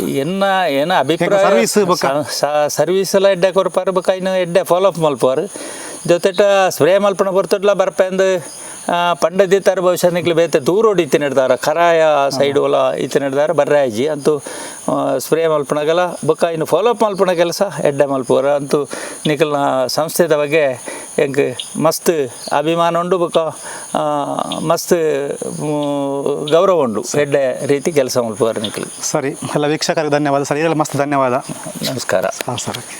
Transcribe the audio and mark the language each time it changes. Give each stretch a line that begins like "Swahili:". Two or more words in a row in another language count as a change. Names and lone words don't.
Tulu: ಏನ ಅಭಿಪ್ರಾಯ ಸರ್ವಿಸ್ ಎಲ್ಲ ಎಡ್ಡೆ ಕೊರ್ಪಾರು ಬೊಕ್ಕ ಇನ್ನು ಎಡ್ಡೆ
English: follow up
Tulu: ಮಲ್ಪಾರು ಜೊತೆಟ ಸ್ಪ್ರೇ ಮಲ್ಪಣ ಬರ್ತಡ್ಲ ಬರ್ಪೆಂದು ಪಂಡ ದೀತಾರ ಬಹುಶಃ ನಿಕ್ಲಿ ಬೇತೆ ದೂರೋಡು ಇತ್ತೆ ನಡೆದಾರ ಕರಾಯ ಸೈಡ್ ಹೊಲ ಇತ್ತೆ ನಡೆದಾರ ಬರ್ರಾಯ್ಜಿ ಅಂತೂ ಸ್ಪ್ರೇ ಮಲ್ಪಣಗಲ ಬೊಕ್ಕ ಇನ್ನು
English: follow up
Tulu: ಮಲ್ಪಣ ಕೆಲಸ ಎಡ್ಡೆ ಮಲ್ಪೋರ ಅಂತೂ ನಿಖಲ್ನ ಸಂಸ್ಥೆದ ಬಗ್ಗೆ ಹೆಂಗೆ ಮಸ್ತ್ ಅಭಿಮಾನ ಉಂಡು ಬೊಕ್ಕ ಮಸ್ತ್ ಗೌರವ ಉಂಡು ಎಡ್ಡೆ ರೀತಿ ಕೆಲಸ ಮಲ್ಪೋರ ನಿಖಲ್.
Kannada: ಸರಿ ಎಲ್ಲ ವೀಕ್ಷಕರಿಗೆ ಧನ್ಯವಾದ ಸರ್. ಇದೆಲ್ಲ ಮಸ್ತ್ ಧನ್ಯವಾದ. ನಮಸ್ಕಾರ. ಸರ್.